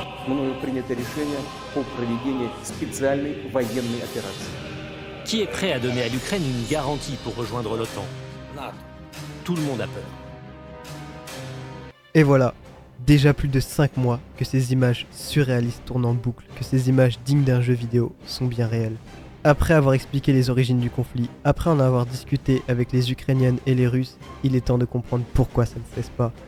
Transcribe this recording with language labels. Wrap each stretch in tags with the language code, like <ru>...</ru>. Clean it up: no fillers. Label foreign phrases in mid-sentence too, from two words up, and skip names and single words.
<ru>мною принято решение по проведению специальной военной операции.</ru> <fr>Qui est prêt à donner à l'Ukraine une garantie pour rejoindre l'OTAN? Tout le monde a peur. Et voilà, déjà plus de 5 mois que ces images surréalistes tournent en boucle, que ces images dignes d'un jeu vidéo sont bien réelles. Après avoir expliqué les origines du conflit, après en avoir discuté avec les Ukrainiennes et les Russes, il est temps de comprendre pourquoi ça ne cesse pas.</fr>